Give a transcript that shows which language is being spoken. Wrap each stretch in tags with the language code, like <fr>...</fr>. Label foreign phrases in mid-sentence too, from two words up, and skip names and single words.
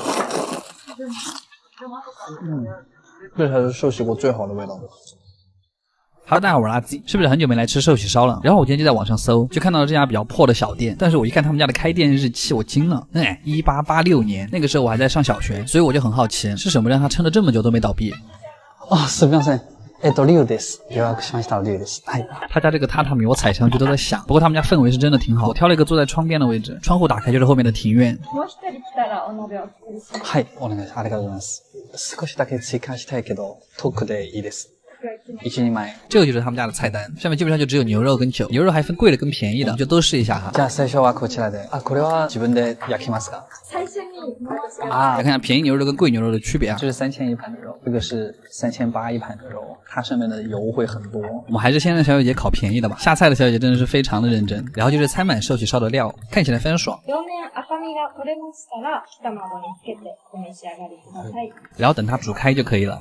<zh>这才是寿喜锅最好的味道。 Hello， 大家好，我是阿 Z， 是不是很久没来吃寿喜烧了？然后我今天就在网上搜，就看到了这家比较破的小店，但是我一看他们家的开店日期，我惊了，1886年，那个时候我还在上小学，所以我就很好奇，是什么让他撑了这么久都没倒闭？</zh> <ja>すみません。リュウです。予約しましたリュウです。</ja> <zh>他家这个榻榻米我踩上去都在响，不过他们家氛围是真的挺好。我挑了一个坐在窗边的位置，窗户打开就是后面的庭院。</zh> <ja>はい、お願いします。ありがとうございます。少しだけ追加したいけど、トークでいいです。1、2枚。</ja> <zh>这个就是他们家的菜单，上面基本上就只有牛肉跟酒，牛肉还分贵的跟便宜的，就都试一下哈。</zh> <ja>じゃあ最初はこちらで。これは自分で焼きますか？</ja> <zh>来看一下便宜牛肉跟贵牛肉的区别啊。这是3000一盘的肉，这个是3800一盘的肉，它上面的油会很多。我们还是先让小姐姐烤便宜的吧。下菜的小姐姐真的是非常的认真，然后就是掺满寿喜烧的料，看起来非常爽。然后等它煮开就可以了。</zh>